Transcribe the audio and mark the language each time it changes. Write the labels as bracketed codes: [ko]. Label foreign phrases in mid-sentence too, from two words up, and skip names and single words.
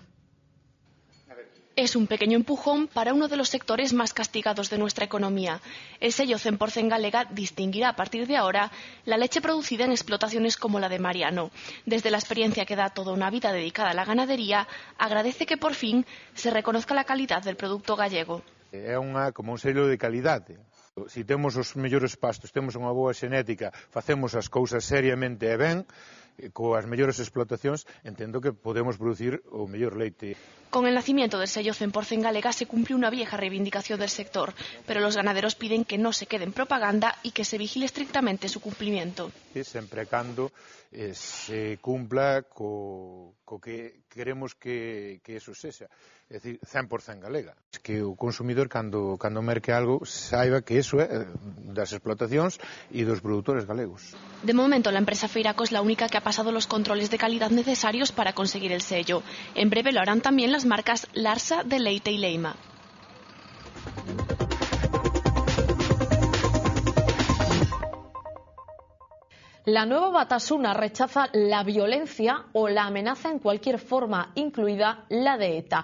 [es] Es un pequeño empujón para uno de los sectores más castigados de nuestra economía. El sello 100% galega distinguirá a partir de ahora la leche producida en explotaciones como la de Mariano. Desde la experiencia que da toda una vida dedicada a la ganadería, agradece que por fin se reconozca la calidad del producto gallego. [gl] É como un selo de calidade. Se temos os mellores pastos, temos unha boa xenética, facemos as cousas seriamente e ben, coas mellores explotacións, entendo que podemos producir o mellor leite. [es] Con el nacimiento del sello 100% galega se cumple una vieja reivindicación del sector, pero los ganaderos piden que no se quede en propaganda y que se vigile estrictamente su cumplimiento. [gl] Sempre e cando se cumpla co que queremos que eso sexa, é dicir, 100% galega. Que o consumidor, cando merque algo, saiba que eso é das explotacións e dos produtores galegos. [es] De momento, la empresa Feiraco es la única que ha pasado los controles de calidad necesarios para conseguir el sello. En breve lo harán también las marcas Larsa, Deleite y Leima. La nueva Batasuna rechaza la violencia o la amenaza en cualquier forma, incluida la de ETA.